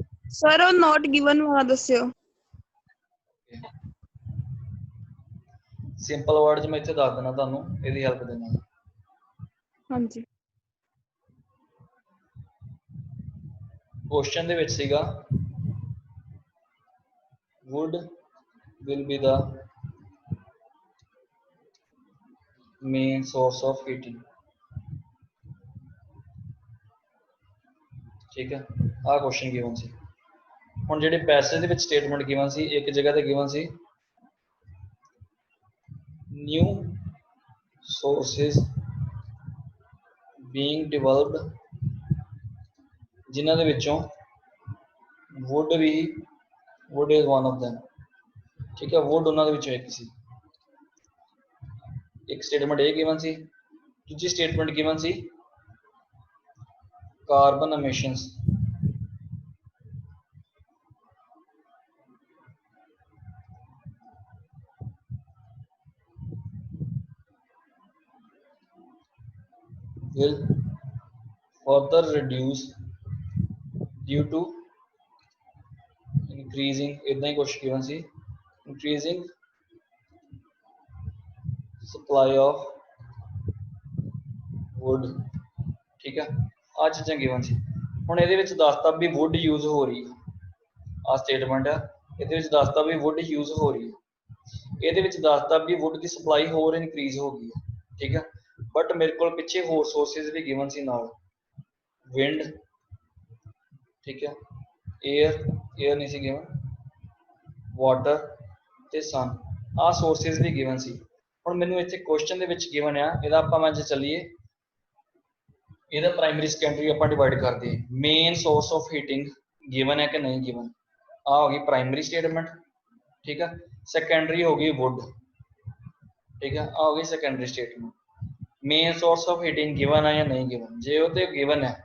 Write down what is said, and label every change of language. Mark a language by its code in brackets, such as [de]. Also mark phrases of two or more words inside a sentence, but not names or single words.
[pa] ਸਰ ਉਹ [en] not given [pa] ਵਾਲਾ ਦੱਸਿਓ। [en] simple word [pa] 'ਚ ਮੈਂ ਇੱਥੇ ਦੱਸ ਦੇਣਾ ਤੁਹਾਨੂੰ, ਇਹਦੀ ਹੈਲਪ ਦੇ ਨਾਲ। ਹਾਂਜੀ ਕੁਐਸਚਨ ਦੇ ਵਿੱਚ ਸੀਗਾ [en] wood will be the main source of heating। [pa] ਠੀਕ ਹੈ, ਆਹ ਕੁਐਸਚਨ ਗਿਵਨ ਸੀ। ਹੁਣ ਜਿਹੜੇ ਪੈਸੇਜ ਦੇ ਵਿੱਚ ਸਟੇਟਮੈਂਟ ਗਿਵਨ ਸੀ, ਇੱਕ ਜਗ੍ਹਾ ਤੇ ਗਿਵਨ ਸੀ [en] new sources being developed, [pa] ਜਿਨ੍ਹਾਂ ਦੇ ਵਿੱਚੋਂ [en] wood is one of them। [pa] ਠੀਕ ਹੈ, wood ਉਹਨਾਂ ਦੇ ਵਿੱਚੋਂ ਇੱਕ ਸੀ। ਇੱਕ ਸਟੇਟਮੈਂਟ ਇਹ ਗਿਵਨ ਸੀ। ਦੂਜੀ ਸਟੇਟਮੈਂਟ ਗਿਵਨ ਸੀ [en] carbon emissions. will further reduce due to increasing, [pa] ਇਤਨਾ ਹੀ ਕੁਛ given ਸੀ, [en] increasing supply of wood। [pa] ਠੀਕ ਹੈ, ਆ ਚੀਜ਼ਾਂ given ਸੀ। ਹੁਣ ਇਹਦੇ ਵਿਚ ਦੱਸਤਾ ਭੀ wood ਯੂਜ਼ ਹੋ ਰਹੀ ਹੈ, ਆ ਸਟੇਟਮੈਂਟ ਹੈ। ਇਹਦੇ ਵਿਚ ਦੱਸਤਾ ਭੀ wood ਯੂਜ਼ ਹੋ ਰਹੀ ਹੈ। ਇਹਦੇ ਵਿਚ ਦੱਸਤਾ ਭੀ wood ਕੀ ਸਪਲਾਈ ਹੋਰ ਇਨਕ੍ਰੀਜ਼ ਹੋ ਗਈ ਹੈ। ਠੀਕ ਹੈ, ਬਟ ਮੇਰੇ ਕੋ ਪਿੱਛੇ ਹੋਰ ਸੋਰਸਿਜ਼ ਭੀ ਗਿਵਨ ਸੀ ਨਾਲ, ਵਿੰਡ, ਠੀਕ ਹੈ, ਏਅਰ ਨਹੀਂ ਸੀ ਗਿਵਨ, ਵਾਟਰ ਤੇ ਸਨ, ਆ ਸੋਰਸਿਜ਼ ਭੀ ਗਿਵਨ ਸੀ। ਹੁਣ ਮੈਨੂੰ ਇੱਥੇ ਕੁਐਸਚਨ ਦੇ ਵਿਚ ਗਿਵਨ ਆ, ਇਹਦਾ ਆਪਾਂ ਮੈਂ ਜੇ ਚੱਲੀਏ ਇਹਦਾ ਪ੍ਰਾਇਮਰੀ ਸੈਕੰਡਰੀ ਆਪਾਂ ਡਿਵਾਈਡ ਕਰ ਦਈਏ। [en] main source of heating [pa] ਗਿਵਨ ਹੈ ਕਿ ਨਹੀਂ ਗਿਵਨ, ਆ ਹੋ ਗਈ ਪ੍ਰਾਇਮਰੀ ਸਟੇਟਮੈਂਟ। ਠੀਕ ਹੈ, ਸੈਕੰਡਰੀ ਹੋ ਗਈ ਵੁੱਡ। ਠੀਕ ਹੈ, ਆ ਹੋ ਗਈ ਸੈਕੰਡਰੀ ਸਟੇਟਮੈਂਟ। [en] main source of heating [pa] ਗਿਵਨ ਹੈ ਯਾ ਨਹੀਂ ਗਿਵਨ, ਜੇ ਵੋ ਤੋ ਗਿਵਨ ਹੈ।